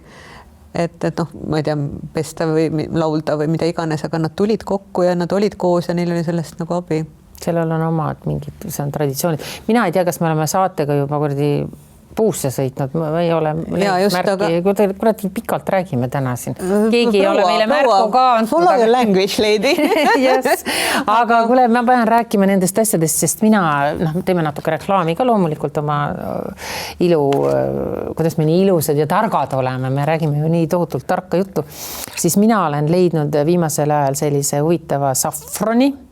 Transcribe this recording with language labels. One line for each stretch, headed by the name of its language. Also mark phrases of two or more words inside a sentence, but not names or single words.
Estonian: Et ma ei tea, pesta või laulda või mida iganes, aga nad tulid kokku ja nad olid koos ja neil oli sellest nagu abi. Sellel on omad mingid, see on traditsioonid. Mina ei tea, kas me oleme saatega juba puusse sõitnud, ma ei ole märki, kurat pikalt räägime täna siin. Keegi ei ole meile märku ka.
English: Follow your language, lady. Yes.
Estonian: Aga kuule, ma pean rääkima nendest asjadest, sest mina, teeme natuke reklaami ka loomulikult oma ilu, kuidas me nii ilusad ja targad oleme, me räägime ju nii tohutult tarka juttu, siis mina olen leidnud viimasel ajal sellise huvitava safroni,